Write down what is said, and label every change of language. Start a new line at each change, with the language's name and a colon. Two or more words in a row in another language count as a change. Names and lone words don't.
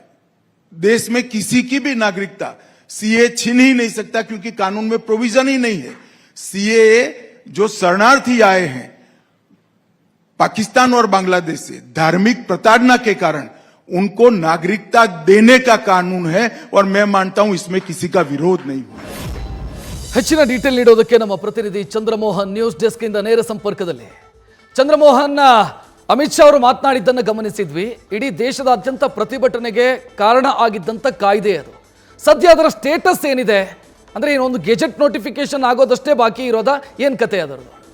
Hindi: देश में किसी की भी नागरिकता सीए छीन ही नहीं सकता, क्योंकि कानून में प्रोविजन ही नहीं है। सीए जो शरणार्थी आए हैं पाकिस्तान और बांग्लादेश से धार्मिक प्रताड़ना के कारण, उनको नागरिकता देने का कानून है और मैं मानता हूं इसमें किसी का विरोध नहीं हुआ।
Kannada: ಹೆಚ್ಚಿನ ಡೀಟೇಲ್ ನೀಡೋದಕ್ಕೆ ನಮ್ಮ ಪ್ರತಿನಿಧಿ ಚಂದ್ರಮೋಹನ್
English: news desk
Kannada: ಇಂದ ನೇರ ಸಂಪರ್ಕದಲ್ಲಿ. ಚಂದ್ರಮೋಹನ್, ಅಮಿತ್ ಶಾ ಅವರು ಮಾತನಾಡಿದ್ದನ್ನು ಗಮನಿಸಿದ್ವಿ. ಇಡೀ ದೇಶದಾದ್ಯಂತ ಪ್ರತಿಭಟನೆಗೆ ಕಾರಣ ಆಗಿದ್ದಂಥ ಕಾಯ್ದೆ ಅದು. ಸದ್ಯ ಅದರ ಸ್ಟೇಟಸ್ ಏನಿದೆ? ಅಂದರೆ ಏನೊಂದು
English: gazette notification
Kannada: ಆಗೋದಷ್ಟೇ ಬಾಕಿ ಇರೋದಾ, ಏನು ಕತೆ ಅದರದ್ದು?